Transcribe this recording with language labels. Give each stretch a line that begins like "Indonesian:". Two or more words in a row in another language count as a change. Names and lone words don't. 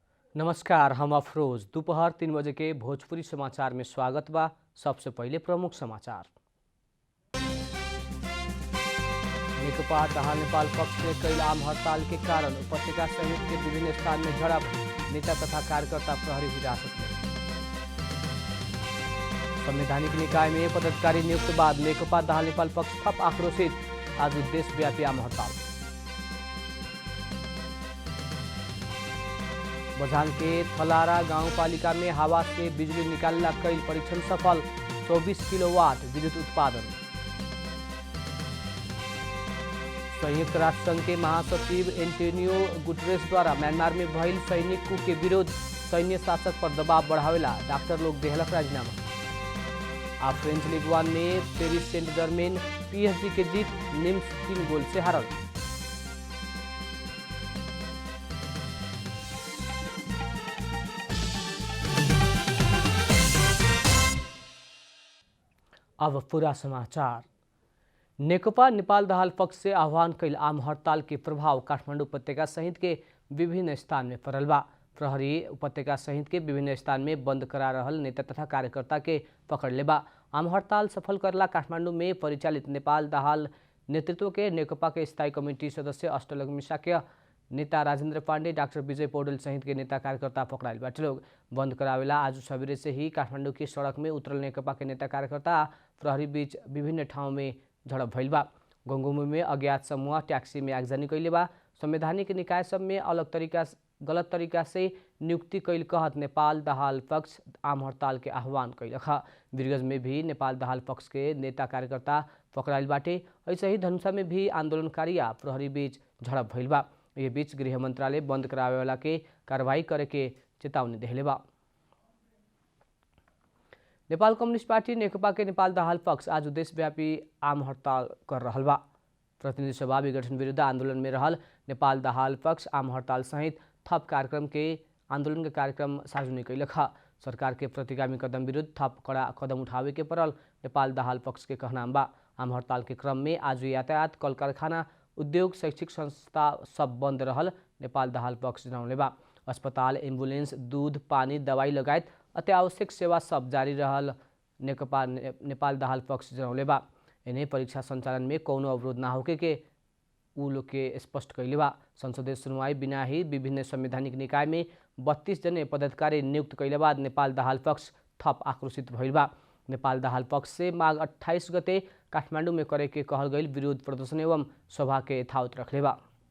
Bhojpuri: नमस्कार, हम अफरोज। दोपहर 3 बजे के भोजपुरी समाचार में स्वागत बा। सबसे पहले प्रमुख समाचार। नेकपा तहा नेपाल पक्ष में कई आम हड़ताल के कारण उपत्यका सहित के विभिन्न स्थान में झड़प, नेता तथा कार्यकर्ता प्रहरी हिरासत में। संवैधानिक निकाय में पदाधिकारी नियुक्त बाद नेकपा तहा नेपाल पक्ष थप आक्रोशित, आज देशव्यापी आम हड़ताल। बझाङ के थलारा गाउँपालिका में हवा से बिजुली निकालना कई परीक्षण सफल, 24 किलोवाट विद्युत उत्पादन। संयुक्त राष्ट्र संघ के महासचिव एंटोनियो गुटरेस द्वारा म्यांमार में भइल सैनिक कू के विरोध, सैन्य शासक पर दबाव बढ़ावेला डॉक्टर लोग देहलक राजीनामा। आ फ्रेंच लीग 1 में पेरिस सेंट जर्मेन PSG के जीत, निम्स 3 गोल से हारल। अब पूरा समाचार। नेकपा नेपाल दाहाल पक्ष से आह्वान कैल आम हड़ताल के प्रभाव काठमाडौँ उपत्यका सहित के विभिन्न स्थान में पड़ल बा। प्रहरी उपत्यका सहित के विभिन्न स्थान में बंद करा रहल नेता तथा कार्यकर्ता के पकड़ ले बा। आम हड़ताल सफल करला काठमाडौँ में परिचालित नेपाल दाहाल नेतृत्व के नेकपा के स्थायी कमेटी सदस्य अष्टलक्ष्मी शाक्य, नेता राजेन्द्र पाण्डे, डॉक्टर विजय पौडेल सहित के नेता कार्यकर्ता पकड़ाइल बाटे लोग। बंद करावेला आज सवेरे से ही काठमाडौँ की सड़क में उतरल नेकपा के नेता कार्यकर्ता प्रहरी बीच विभिन्न ठाउँ में झड़प भइल बा। गंगोमी में अज्ञात समूह टैक्सी में आगजनी कैले बा। संवैधानिक निकाय सब में गलत तरीका से नियुक्ति कैल कहत नेपाल दाहाल पक्ष आम हड़ताल के आह्वान कैलक। वीरगंज में भी नेपाल दाहाल पक्ष के नेता कार्यकर्ता पकड़ाइल बाटे। ऐसे ही धनुषा में भी आंदोलनकारी आ प्रहरी बीच झड़प भइल बा। ये बीच गृह मंत्रालय बंद करावे वाला के कार्रवाई करे के चेतावनी देहले बा। नेपाल कम्युनिस्ट पार्टी नेकपा के नेपाल दाहाल पक्ष आज देशव्यापी आम हड़ताल कर रहल बा। प्रतिनिधि सभा विघटन विरुद्ध आंदोलन में रहल नेपाल दाहाल पक्ष आम हड़ताल सहित थप कार्यक्रम के आंदोलन के कार्यक्रम सार्वजनिक कैलक। सरकार के प्रतिगामी कदम विरुद्ध थप कड़ा कदम उठावे के पड़ल नेपाल दाहाल पक्ष के कहनाम बा। आम हड़ताल के क्रम में आज यातायात, कल कारखाना, उद्योग, शैक्षिक संस्था सब बंद रहल नेपाल दाहाल पक्ष जनौले बा। अस्पताल, एम्बुलेंस, दूध, पानी, दवाई लगायत अत्यावश्यक सेवा सब जारी रहल नेकपा नेपाल दाहाल पक्ष जनौले बा। इन्हें परीक्षा संचालन में कौनो अवरोध ना होके के ऊ लोग के स्पष्ट कैले बा। संसदीय सुनवाई बिना ही विभिन्न संवैधानिक निकाय में 32 जने पदाधिकारी नियुक्त कैले बाद नेपाल दाहाल पक्ष थप आक्रोशित भइल बा। नेपाल दाहाल पक्ष से माघ 28 गते काठमाडौँ में करे के कहल गई विरोध प्रदर्शन एवं सभा के यथावत रखले बा।